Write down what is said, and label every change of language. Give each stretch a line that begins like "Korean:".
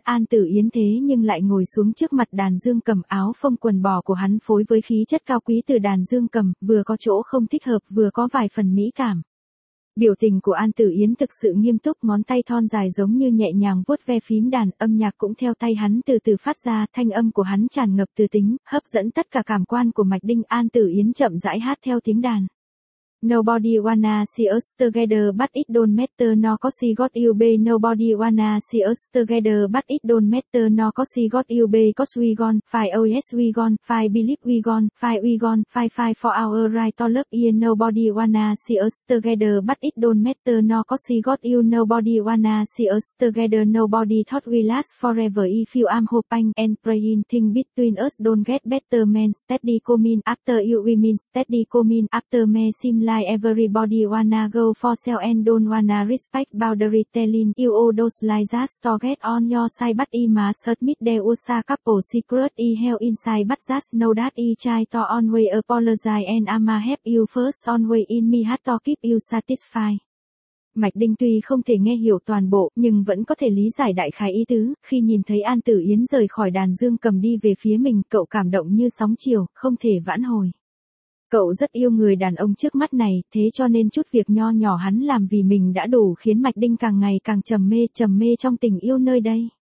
Vietnamese: An Tử Yến thế nhưng lại ngồi xuống trước mặt đàn dương cầm, áo phông quần bò của hắn phối với khí chất cao quý từ đàn dương cầm, vừa có chỗ không thích hợp vừa có vài phần mỹ cảm. Biểu tình của An Tử Yến thực sự nghiêm túc, ngón tay thon dài giống như nhẹ nhàng vuốt ve phím đàn, âm nhạc cũng theo tay hắn từ từ phát ra, thanh âm của hắn tràn ngập tư tính, hấp dẫn tất cả cảm quan của Mạch Đinh. An Tử Yến chậm rãi hát theo tiếng đàn.
English: Nobody wanna see us together but it don't matter no cause he got you babe. Nobody wanna see us together but it don't matter no cause he got you babe. Cause we gone, fine oh yes we gone, fine believe we gone, fine we gone, fine for our right to love you. Nobody wanna see us together but it don't matter no cause he got you. Nobody wanna see us together, nobody thought we last forever. If you am hoping and praying thing between us don't get better man steady coming after you we mean steady coming after me seem like everybody wanna go for sale and don't wanna respect boundary telling you all those lies just to get on your side but he must admit there was a couple secret he held inside but just know that he try to always apologize and I'ma help you first always in me heart to keep you satisfied.
Vietnamese: Mạch Đinh tuy không thể nghe hiểu toàn bộ, nhưng vẫn có thể lý giải đại khái ý tứ, khi nhìn thấy An Tử Yến rời khỏi đàn dương cầm đi về phía mình, cậu cảm động như sóng chiều, không thể vãn hồi. Cậu rất yêu người đàn ông trước mắt này, thế cho nên chút việc nho nhỏ hắn làm vì mình đã đủ khiến Mạch Đinh càng ngày càng trầm mê trong tình yêu nơi đây.